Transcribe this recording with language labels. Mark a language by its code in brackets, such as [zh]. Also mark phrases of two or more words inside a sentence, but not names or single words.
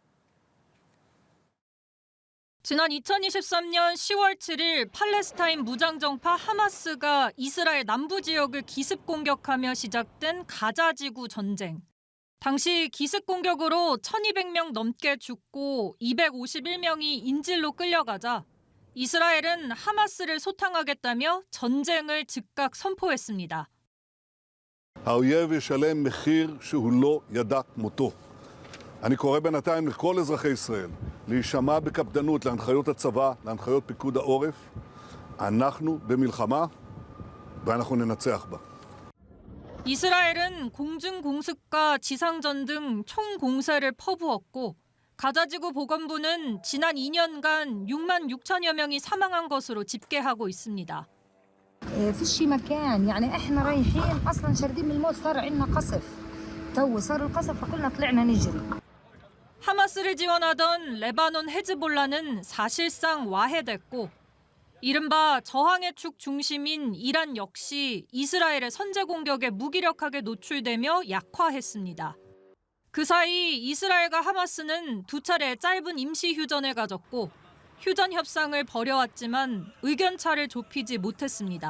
[ko] 지난 2023년 10월 7일 팔레스타인 무장정파 하마스가 이스라엘 남부 지역을 기습 공격하며 시작된 가자지구 전쟁. 당시 기습 공격으로 1,200명 넘게 죽고 251명이 인질로 끌려가자 이스라엘은 하마스를 소탕하겠다며 전쟁을 즉각 선포했습니다. [he] האויב ישלם מחיר שהוא לא ידע כמותו. אני קורא בינתיים לכל אזרחי ישראל להישמע בקפדנות להנחיות הצבא, להנחיות פיקוד העורף. אנחנו במלחמה ואנחנו ננצח בה. [ko] 이스라엘은 공중공습과 지상전 등 총공세를 퍼부었고 가자지구 보건부는 지난 2년간 6만 6천여 명이 사망한 것으로 집계하고 있습니다. [ar] فيش مكان يعني احنا رايحين اصلا شاردين من الموت صار عندنا قصف تو صار القصف فكلنا طلعنا نجري. [ko] 하마스를 지원하던 레바논 헤즈볼라는 사실상 와해됐고 이른바 저항의 축 중심인 이란 역시 이스라엘의 선제 공격에 무기력하게 노출되며 약화했습니다. 그 사이 이스라엘과 하마스는 두 차례 짧은 임시 휴전을 가졌고 휴전 협상을 벌여왔지만 의견차를 좁히지 못했습니다.